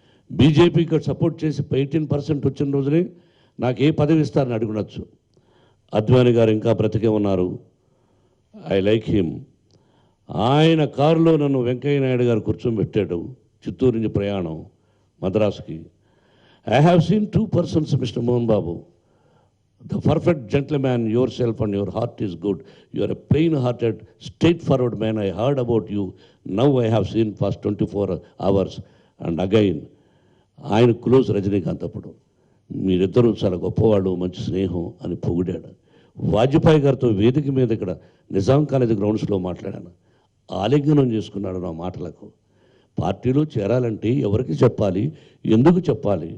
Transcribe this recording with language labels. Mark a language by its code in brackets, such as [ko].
[te] బీజేపీకి సపోర్ట్ చేసి 18% వచ్చిన రోజునే నాకు ఏ పదవి ఇస్తారని అడుగునొచ్చు. అద్వానీ గారు ఇంకా బ్రతికే ఉన్నారు, [en] I like him. [te] ఆయన కారులో నన్ను వెంకయ్య నాయుడు గారు కూర్చోబెట్టాడు, చిత్తూరు నుంచి ప్రయాణం మద్రాసుకి. [en] I have seen 2 persons, mister Mohan Babu. The perfect gentleman, yourself and your heart is good. You are a plain-hearted, straightforward man. I heard about you. Now I have seen past 24 hours. And again, [te] ఆయన close Rajinikanth. అప్పుడు మీరిద్దరూ చాలా గొప్పవాళ్ళు, మంచి స్నేహం అని పొగిడాడు. వాజ్పేయి గారితో వేదిక మీద ఇక్కడ నిజాం కాలేజీ గ్రౌండ్స్లో మాట్లాడాను. ఆలింగనం చేసుకున్నాడు నా మాటలకు. పార్టీలో చేరాలంటే ఎవరికి చెప్పాలి, ఎందుకు చెప్పాలి?